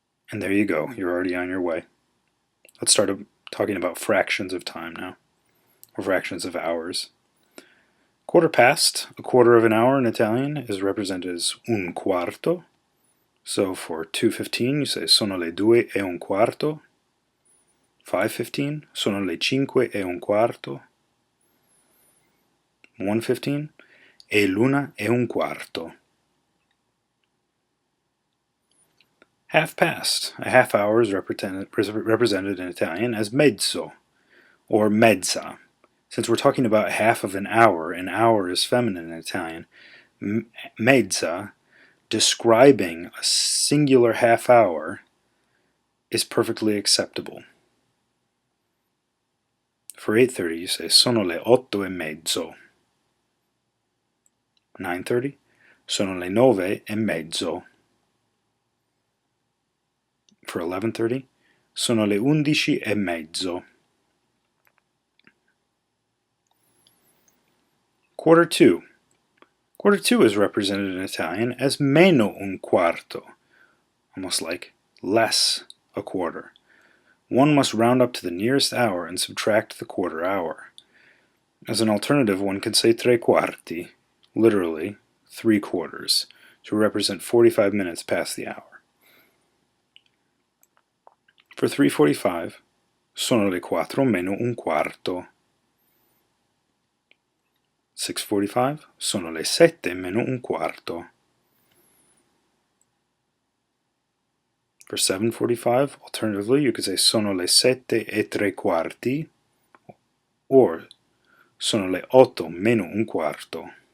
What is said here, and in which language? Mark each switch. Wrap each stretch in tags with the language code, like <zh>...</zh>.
<en>And there you go, you're already on your way. Let's start talking about fractions of time now, or fractions of hours. Quarter past, a quarter of an hour in Italian, is represented as un quarto.</en> <it>So for 2:15,</it> <en>you say</en> <it>sono le due e un quarto. 5:15, sono le cinque e un quarto. 1:15, è l'una e un quarto.</it> <en>Half past, a half hour is represented in Italian as mezzo, or mezza. Since we're talking about half of an hour is feminine in Italian, mezza, describing a singular half hour, is perfectly acceptable.</en> <it>For 8:30,</it> <en>you say</en> <it>sono le otto e mezzo. 9:30, sono le nove e mezzo. For 11:30, sono le 11 e mezzo.</it> <en>Quarter 2. Quarter 2 is represented in Italian as</en> <it>meno un quarto,</it> <en>almost like less a quarter. One must round up to the nearest hour and subtract the quarter hour. As an alternative, one could say</en> <it>tre quarti,</it> <en>literally 3/4, to represent 45 minutes past the hour.</en> <it>For 3:45, sono le 4 meno un quarto. 6:45, sono le 7 meno un quarto.</it> <en>For 7:45, alternatively, you could say</en> <it>sono le 7:03,</it> <en>or</en> <it>sono le 8 meno un quarto.</it>